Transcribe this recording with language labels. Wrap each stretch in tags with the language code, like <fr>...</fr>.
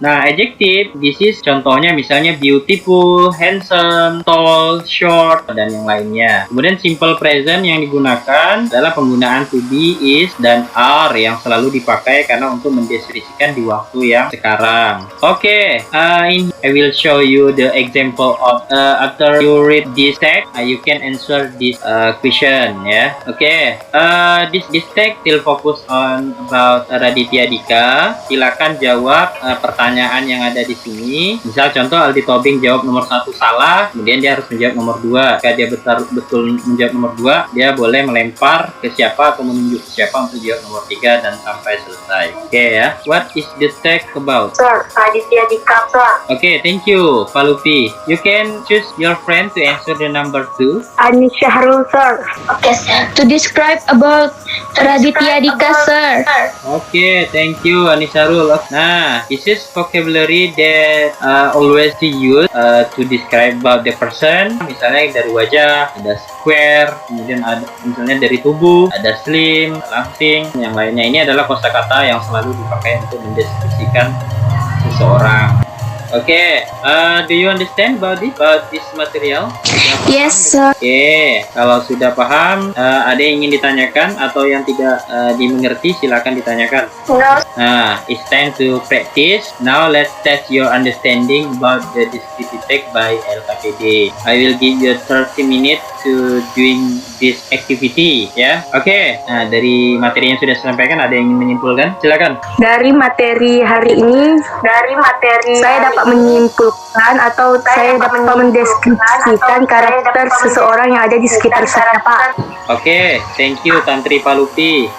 <id>Nah, adjective</id> <en>this is</en> <id>contohnya misalnya beautiful, handsome, tall, short, dan yang lainnya. Kemudian simple present yang digunakan adalah penggunaan to be, is, dan are yang selalu dipakai karena untuk mendeskripsikan di waktu yang sekarang.</id> <en>Oke, I will show you the example of after you read this text, you can answer this question, ya. Oke, this text still focus on about Raditya Dika.</en> <id>Silakan jawab pertanyaan yang ada di sini. Misal contoh Aldi Tobing jawab nomor 1 salah, kemudian dia harus menjawab nomor 2. Jika dia betul menjawab nomor 2, dia boleh melempar ke siapa atau menunjuk ke siapa untuk jawab nomor 3 dan sampai selesai.</id> <en>Oke, ya. What is the text about? Sir, Raditya Dika, sir. Okay, thank you, Palupi. You can choose your friend to answer the number 2. Anis Syahrul, sir. Okay, sir. To describe about Raditya Dika, sir. Okay, thank you, Anisarul. Nah, this is vocabulary that always to use to describe about the person.</en> <id>Misalnya dari wajah, ada square, kemudian ada misalnya dari tubuh, ada slim, langsing, yang lainnya. Ini adalah kosakata yang selalu dipakai untuk mendeskripsikan seseorang.</id> <en>Okay, do you understand about this material? Yes, sir.</en> <id>Oke, kalau sudah paham, ada yang ingin ditanyakan atau yang tidak dimengerti, silakan ditanyakan.</id> <en>No. Nah, it's time to practice. Now let's test your understanding about the descriptive text by LKPD. I will give you 30 minutes to doing this activity, ya.</en> <id>Oke, nah dari materi yang sudah saya sampaikan, ada yang ingin menyimpulkan? Silakan. Dari materi hari ini, saya dapat menyimpulkan atau saya dapat mendeskripsikan karakter seseorang yang ada di sekitar saya, Pak.</id> <en>Oke, thank you Tantri Palupi.</en>